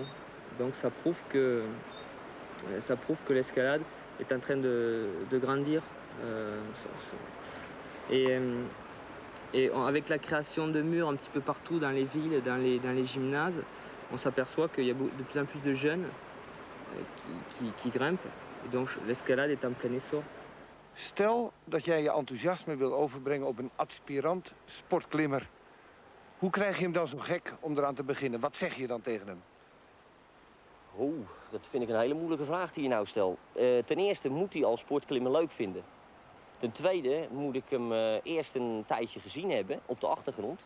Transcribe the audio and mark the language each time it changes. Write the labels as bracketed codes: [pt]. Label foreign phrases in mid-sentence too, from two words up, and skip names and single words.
[fr] Donc ça prouve que l'escalade est en train de grandir. Avec la création de murs un petit peu partout dans les villes, dans les gymnases, on s'aperçoit qu'il y a de plus en plus de jeunes qui grimpent. Et donc l'escalade est en plein essor. [nl] Stel dat jij je enthousiasme wil overbrengen op een aspirant sportklimmer. Hoe krijg je hem dan zo gek om eraan te beginnen? Wat zeg je dan tegen hem? Dat vind ik een hele moeilijke vraag die je nou stelt. Ten eerste moet hij al sportklimmen leuk vinden. Ten tweede moet ik hem eerst een tijdje gezien hebben op de achtergrond.